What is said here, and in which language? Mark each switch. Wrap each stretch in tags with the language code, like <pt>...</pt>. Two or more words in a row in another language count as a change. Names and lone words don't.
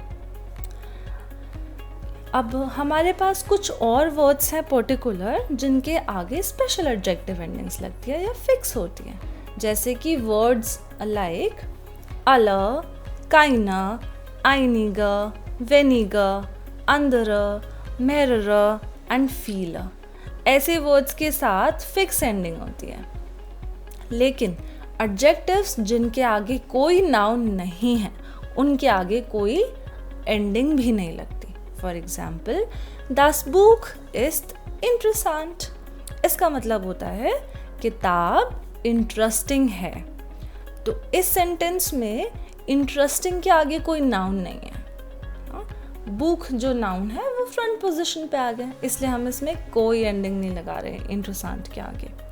<hi>अब हमारे पास कुछ और वर्ड्स हैं पर्टिकुलर जिनके आगे</hi> <en>special adjective endings</en> <hi>लगती है या फिक्स होती है, जैसे कि</hi> <en>words like</en> <de>alle, keine, einige, wenige, andere, mehrere</de> <hi>एंड फील, ऐसे वर्ड्स के साथ</hi> <en>fix ending</en> <hi>होती है। लेकिन एडजेक्टिव्स जिनके आगे कोई नाउन नहीं है, उनके आगे कोई एंडिंग भी नहीं लगती।</hi> <en>for example</en> <de>das Buch ist interessant।</de> <hi>इसका मतलब होता है किताब इंटरेस्टिंग है। तो इस सेंटेंस में इंटरेस्टिंग के आगे कोई नाउन नहीं है। बुक जो नाउन है वो</hi> <en>front position</en> <hi>पे आ गए, इसलिए हम इसमें कोई एंडिंग नहीं लगा रहे इंटरेस्टेंट के आगे।</hi>